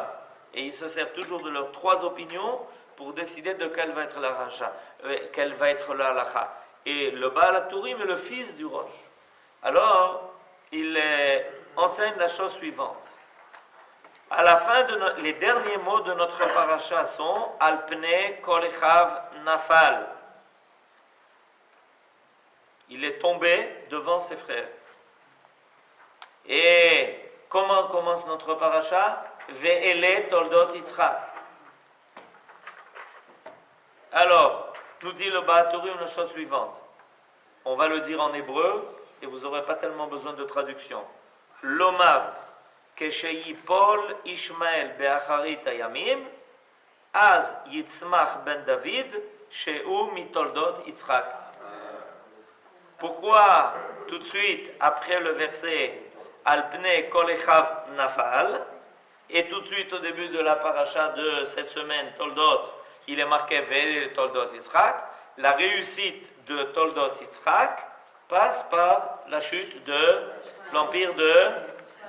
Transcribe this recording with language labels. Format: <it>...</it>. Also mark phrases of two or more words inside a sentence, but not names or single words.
<fr>Et il se sert toujours de leurs 3 opinions pour décider de quelle va être la halakha. Et le Baal HaTurim est le fils du Roche. Alors, il enseigne la chose suivante. À la fin les derniers mots de notre paracha sont</fr> <he>על פני כל אחיו נפל.</he> <fr>Il est tombé devant ses frères. Et comment commence notre paracha?</fr> <he>ואלה תולדות יצחק.</he> <fr>Alors, nous dit le Ba'aturim la chose suivante. On va le dire en hébreu et vous n'aurez pas tellement besoin de traduction.</fr> <he>לומר, כשיפול ישמעאל באחרית הימים, אז יצמח בן דוד, שהוא מתולדות יצחק.</he> <fr>Pourquoi tout de suite après le verset</fr> <he>על פני כל אחיו נפל</he> <fr>et tout de suite au début de la paracha de cette semaine Toldot, il est marqué</fr> <he>ואלה תולדות יצחק.</he> <fr>La réussite de Toldot Yitzhak passe par la chute de l'empire de Ishmaël.</fr>